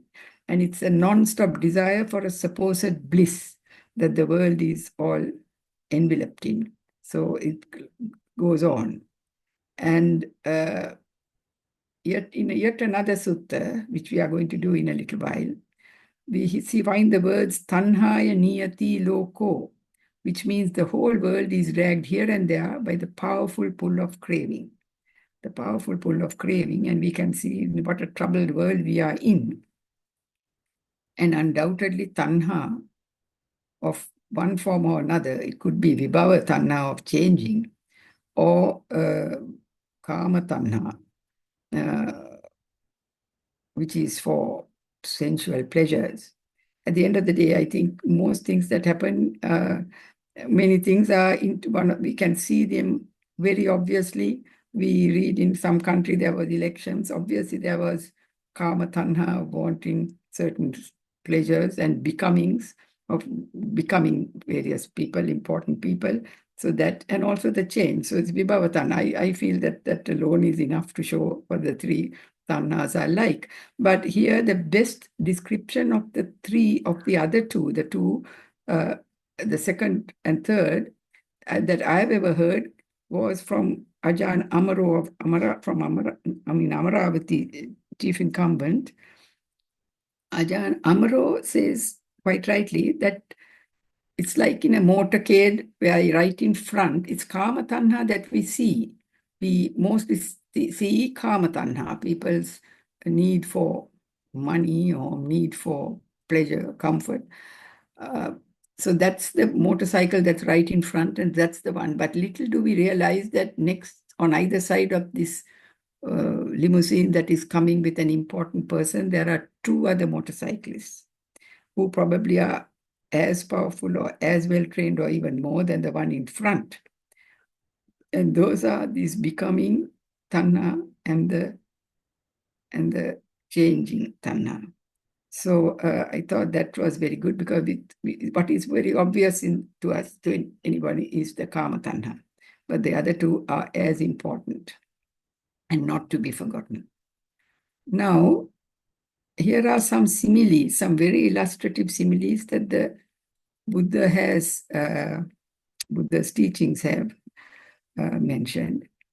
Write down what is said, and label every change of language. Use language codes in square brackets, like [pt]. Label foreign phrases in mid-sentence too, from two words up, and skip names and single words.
[en] And it's a non-stop desire for a supposed bliss that the world is all enveloped in. So it goes on. And yet in yet another sutta, which we are going to do in a little while, we find the words [pi] tanhaya niyati loko, [en] which means the whole world is dragged here and there by the powerful pull of craving. The powerful pull of craving, and we can see what a troubled world we are in. And undoubtedly tanha of one form or another, it could be [pi] vibhava tanha [en] of changing, or [pi] kama tanha, [en] which is for sensual pleasures. At the end of the day, I think most things that happen, many things are into one. We can see them very obviously. We read in some country there was elections. Obviously, there was [pi] kama tanha, [en] wanting certain pleasures and becomings of becoming various people, important people. So that, and also the change. So it's [pi] vibhava tanha. [en] I feel that alone is enough to show what the three tanhas are like. But here, the best description of the three, of the other two, the second and third, that I've ever heard was from Ajahn Amaro of Amaravati, chief incumbent. Ajahn Amaro says quite rightly that it's like in a motorcade where right in front, it's [pi] kama tanha [en] that we see. We mostly see [pi] kama tanha, [en] people's need for money or need for pleasure, comfort. So that's the motorcycle that's right in front, and that's the one. But little do we realize that next, on either side of this limousine that is coming with an important person, there are two other motorcyclists who probably are as powerful or as well trained or even more than the one in front. And those are these becoming tanha and the changing tanha. So I thought that was very good, because what is very obvious to us, to anybody, is the [pi] kama tanha. [en] But the other two are as important and not to be forgotten. Now, here are some similes, some very illustrative similes that the Buddha has, Buddha's teachings have mentioned.